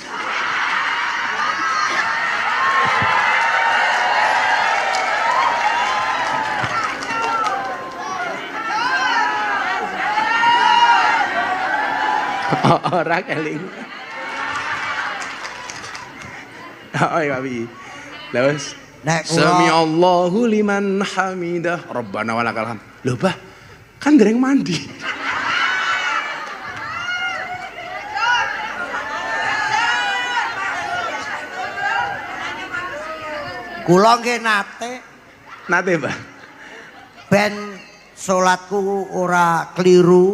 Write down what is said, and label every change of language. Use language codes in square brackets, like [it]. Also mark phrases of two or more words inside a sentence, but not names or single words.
[jv] Ora keling. Oh iya Abi. Lah wis. Nek [ar] سمع الله لمن حمده. ربنا ولك الحمد. [jv] Lho, Bah. Kan dereng mandi. kula nggih nate, Bah. ben salatku ora kliru.